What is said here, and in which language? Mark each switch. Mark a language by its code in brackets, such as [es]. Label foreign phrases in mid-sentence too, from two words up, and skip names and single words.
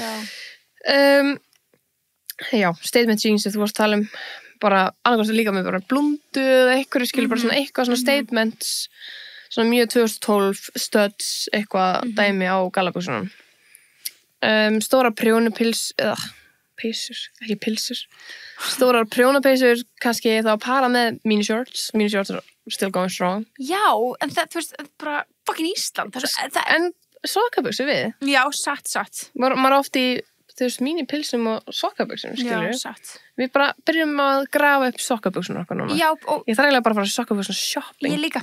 [is] Já, [en] statement jeans, [is] þú varst að tala um bara, annarkvæmst líka með bara blúndu eða eitthvað, skilur bara svona eitthvað svona statements, svona mjög 2012 studs, eitthvað dæmi á gallabuxunum. Stóra prjónupils, eða peysur, ekki pilsur. Stórar prjónapeysur, kannski þá að para með [en] mini-shorts are still going strong. [is] Já, en það, þú veist, bara fucking Ísland. En sokkabuxur við? Já, satt. Maður oft í þú veist, mínipilsum og sokkabuxum, skilur. Já, satt. Við bara byrjum að grafa upp sokkabuxunar okkar núna. Já, og... Ég þarf eiginlega bara að fara að sokkabuxum shopping. Ég líka.